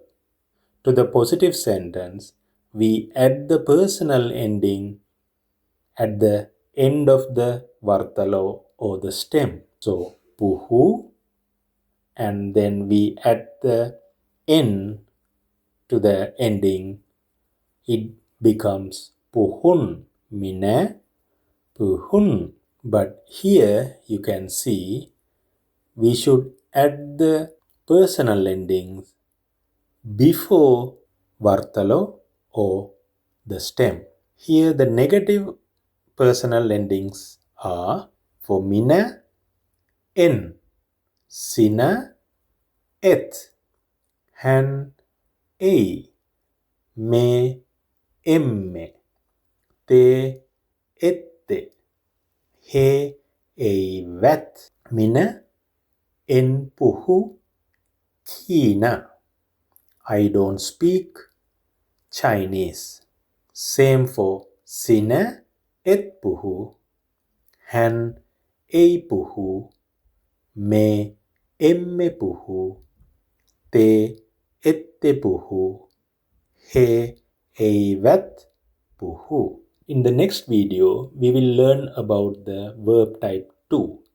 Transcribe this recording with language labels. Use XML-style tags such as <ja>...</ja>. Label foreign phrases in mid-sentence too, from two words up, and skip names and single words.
<en>To the positive sentence, we add the personal ending at the end of the vartalo or the stem. So, puhu, and then we add the n to the ending. It becomes puhun.</en> <fi>Minä puhun.</fi> <en>But here you can see we should add the personal endings before vartalo or the stem. Here the negative personal endings are for</en> <fi>minä, en, sinä, et, hän, ei, me, emme, te, ette, he, eivät. Minä en puhu Kiina.</fi> <en>I don't speak Chinese. Same for</en> <fi>sinä et puhu, hän ei puhu, me emme puhu, te ette puhu, he eivät puhu.</fi> <en>In the next video, we will learn about the verb type 2.</en>